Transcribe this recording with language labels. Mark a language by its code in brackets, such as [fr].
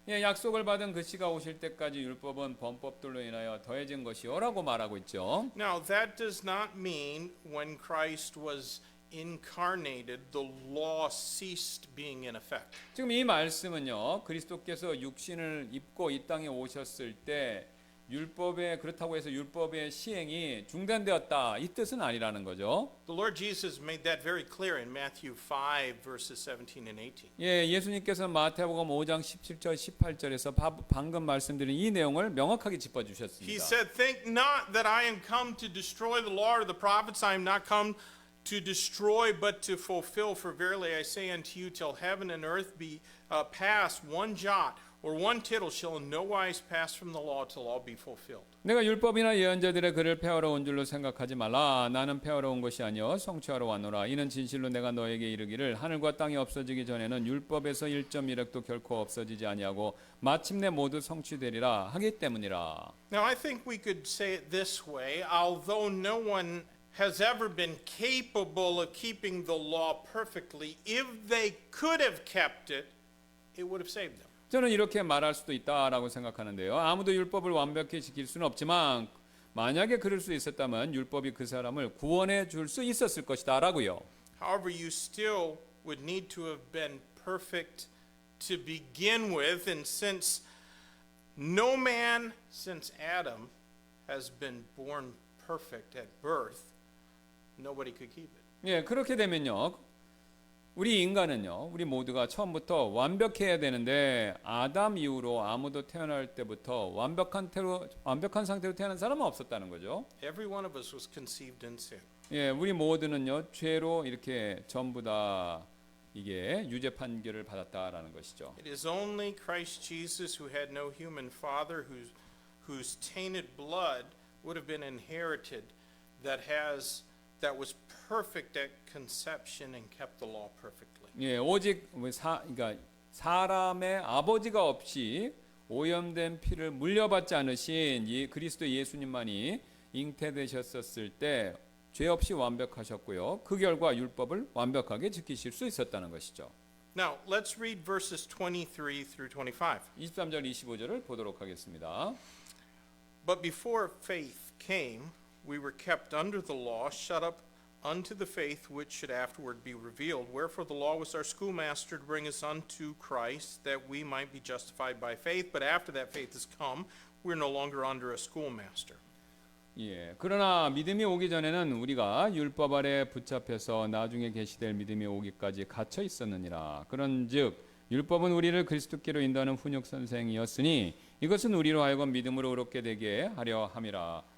[ko] 예, 약속을 받은 그 씨가 오실 때까지 율법은 범법들로 인하여 더해진 것이요라고 말하고 있죠. [en] Now that does not mean when Christ was incarnated, the law ceased being in effect. [ko] 지금 이 말씀은요, 그리스도께서 육신을 입고 이 땅에 오셨을 때 율법에 그렇다고 해서 율법의 시행이 중단되었다 이 뜻은 아니라는 거죠. [en] The Lord Jesus made that very clear in Matthew 5 verses 17 and 18. [ko] 예, 예수님께서 마태복음 5장 17절 18절에서 방금 말씀드린 이 내용을 명확하게 짚어 [en] He [ko] 주셨습니다. [en] said, "Think not that I am come to destroy the law or the prophets. I am not come to destroy but to fulfill. For verily I say unto you, till heaven and earth be passed, one jot or one tittle shall in no wise pass from the law till all be fulfilled." [ko] 내가 율법이나 예언자들의 글을 폐하러 온 줄로 생각하지 말라. 나는 폐하러 온 것이 아니요 성취하러 왔노라. 이는 진실로 내가 너에게 이르기를 하늘과 땅이 없어지기 전에는 율법에서 1.1획도 결코 없어지지 아니하고 마침내 모두 성취되리라 하기 때문이라. [en] Now I think we could say it this way, although no one has ever been capable of keeping the law perfectly, if they could have kept it, it would have saved them. [ko] 저는 이렇게 말할 수도 있다라고 생각하는데요. 아무도 율법을 완벽히 지킬 수는 없지만 만약에 그럴 수 있었다면 율법이 그 사람을 구원해 줄 수 있었을 것이다라고요. [en] However, you still would need to have been perfect to begin with, and since no man since Adam has been born perfect at birth, nobody could keep it. [ko] 예, 그렇게 되면요. 우리 인간은요. 우리 모두가 처음부터 완벽해야 되는데 아담 이후로 아무도 태어날 때부터 완벽한 상태로 태어난 사람은 없었다는 거죠. [en] Every one of us was conceived in sin. [ko] 예, 우리 모두는요. 죄로 이렇게 전부 다 이게 유죄 판결을 받았다라는 것이죠. [en] It is only Christ Jesus who had no human father whose tainted blood would have been inherited that was perfect at conception and kept the law perfectly. [ko] 예, 오직 그러니까 사람의 아버지가 없이 오염된 피를 물려받지 않으신 그리스도 예수님만이 잉태되셨었을 때 죄 없이 완벽하셨고요. 그 결과 율법을 완벽하게 지키실 수 있었다는 것이죠. [en] Now, let's read verses 23 through 25. [ko] 23절 25절을 보도록 하겠습니다. [en] But before faith came, we were kept under the law, shut up unto the faith which should afterward be revealed. Wherefore the law was our schoolmaster to bring us unto Christ, that we might be justified by faith. But after that faith has come, we're no longer under a schoolmaster. [ko] 예, 그러나 믿음이 오기 전에는 우리가 율법 아래 붙잡혀서 나중에 계시될 믿음이 오기까지 갇혀 있었느니라. 그런즉 율법은 우리를 그리스도께로 인도하는 훈육 선생이었으니 이것은 우리로 하여금 믿음으로 의롭게 되게 하려 함이라.